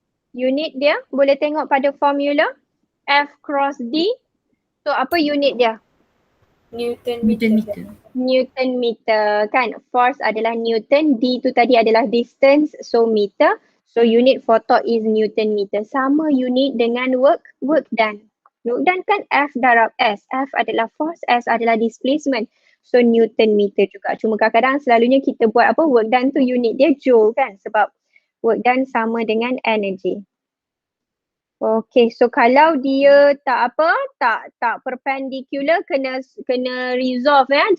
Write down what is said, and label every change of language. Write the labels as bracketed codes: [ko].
[ms] Unit dia boleh tengok pada formula F cross D. So apa unit dia? Newton meter. Newton meter kan. Force adalah Newton, D tu tadi adalah distance, so meter. [en] So unit for torque is Newton meter. [ms] Sama unit dengan work done. Work done kan F darab S. F adalah force, S adalah displacement. So Newton meter juga. Cuma kadang-kadang selalunya kita buat apa, work done tu unit dia joule kan. Sebab work done sama dengan energy. Okay, so kalau dia tak perpendicular, kena resolve ya.